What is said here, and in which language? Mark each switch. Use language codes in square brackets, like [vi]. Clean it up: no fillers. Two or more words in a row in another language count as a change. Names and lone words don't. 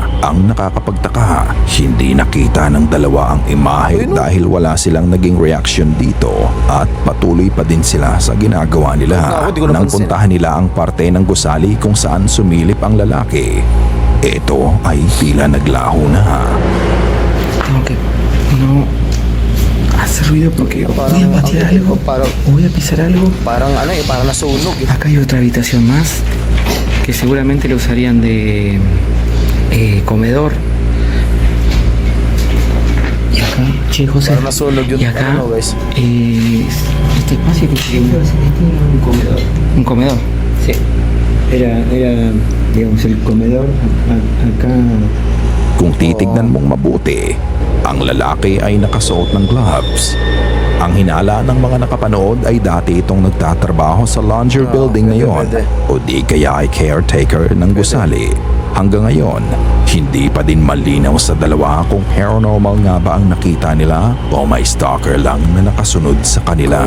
[tl] Ang nakakapagtaka, hindi nakita ng dalawa ang imahe dahil wala silang naging reaction dito at patuloy pa din sila sa ginagawa nila. Nang puntahan nila ang parte ng gusali kung saan sumilip ang lalaki, ito ay tila naglaho na. [es] Tengo que no hacer ruido porque voy a patear algo o voy a pisar algo. [tl] Parang ano eh, parang nasunog eh. [es] Acá hay otra habitación más que seguramente lo usarían de comedor. Y acá, che, José. [tl] Parang nasunog yun. [es] Y acá, [tl] Ano, guys? [es] este espacio que sería Un comedor. un comedor. Sí. Era, digamos, el comedor acá. [tl] Kung titignan mong mabuti, ang lalaki ay nakasuot ng gloves. Ang hinala ng mga nakapanood ay dati itong nagtatrabaho sa [en] laundry building [tl] na yon o di kaya ay caretaker ng gusali. Hanggang ngayon, hindi pa din malinaw sa dalawa kung paranormal nga ba ang nakita nila o may stalker lang na nakasunod sa kanila.